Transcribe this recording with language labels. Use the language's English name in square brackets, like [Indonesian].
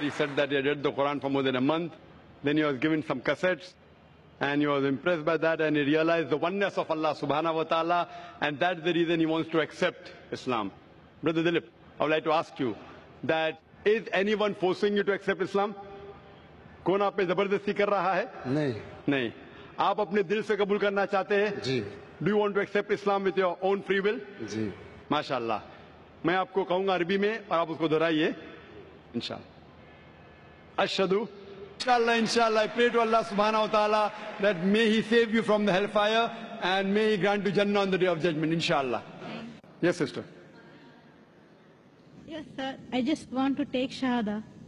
[English] He said that he had read the Quran for more than a month. Then he was given some cassettes. And he was impressed by that and he realized the oneness of Allah subhanahu wa ta'ala. And that's the reason he wants to accept Islam. Brother Dilip, I would like to ask you that is anyone forcing you to accept Islam? [Hindi] कौन आप पे जबरदस्ती कर रहा है? नहीं। नहीं। आप अपने दिल से कबूल करना चाहते हैं? जी। [English] Do you want to accept Islam with your own free will? [Hindi] जी। माशाअल्लाह। मैं आपको कहूंगा अरबी में और आप उसको दोहराइए इंशाअल्लाह। [English] अशहदु Inshallah, I pray to Allah subhanahu wa ta'ala that may He save you from the hellfire and may He grant you Jannah on the day of judgment, inshallah. Yes, sister. Yes, sir. I just want to take Shahada.